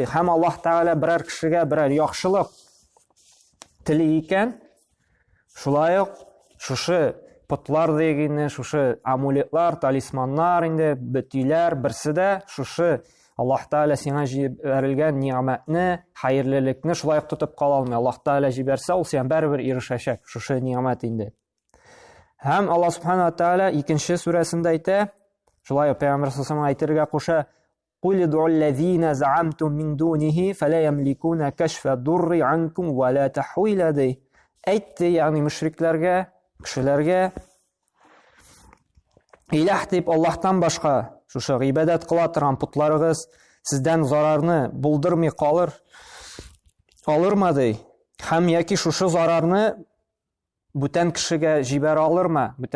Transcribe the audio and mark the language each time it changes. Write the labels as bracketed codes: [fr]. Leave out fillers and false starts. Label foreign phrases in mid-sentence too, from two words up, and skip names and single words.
[tt] Һәм Аллаһ Тәгалә берәр кешегә берәр яхшылык тили икән, шулай ук шушы путлар дигәнне, шушы амулетлар, талисманнар инде, бүтиләр, берсе дә шушы Аллаһ Тәгалә сиңа җибәрелгән ниъмәтне, хәерлелекне шулай ук тотып кала алмый. Аллаһ Тәгалә җибәрсә, ул сиңа барыбер ирешәчәк, шушы ниъмәт инде. Һәм Алла [ar] سبحانه وتعالى [tt] икенче сүрәсендә әйтә, шулай ук Пәйгамбер [ar] صلى الله عليه [tt] әйтергә куша, [ar] "قل ادعوا الذين زعمتم من دونه فلا يملكون كشف الضر عنكم ولا تحويلا" [tt] ди. Әйтте, ягъни мушрикләргә, кешеләргә, иләһ дип Аллаһтан башка шушы гыйбадат кыла торган путларыгыз сездән зарарны булдырмый калыр алырмы ди? Һәм яки шушы зарарны бүтән кешегә җибәрә алырмы?